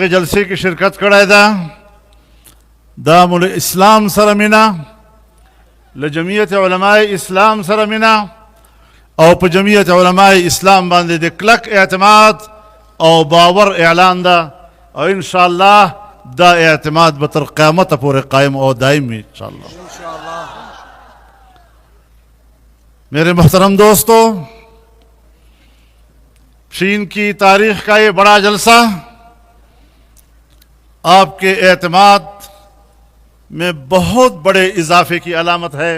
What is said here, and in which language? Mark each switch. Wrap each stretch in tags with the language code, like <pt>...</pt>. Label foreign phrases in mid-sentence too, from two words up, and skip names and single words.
<ps>جلسې کې شرکت کړی ده، دا مول اسلام سره مینه، له جمعیت علماء اسلام سره مینه او په جمعیت علماء اسلام باندې د کلک اعتماد او باور اعلان ده، او انشاءالله دا اعتماد به تر قیامت پورې قائم او دائم وي انشاءالله.</ps> <ur>میرے محترم دوستو، پشین کی تاریخ کا یہ بڑا جلسہ آپ کے اعتماد میں بہت بڑے اضافے کی علامت ہے.</ur>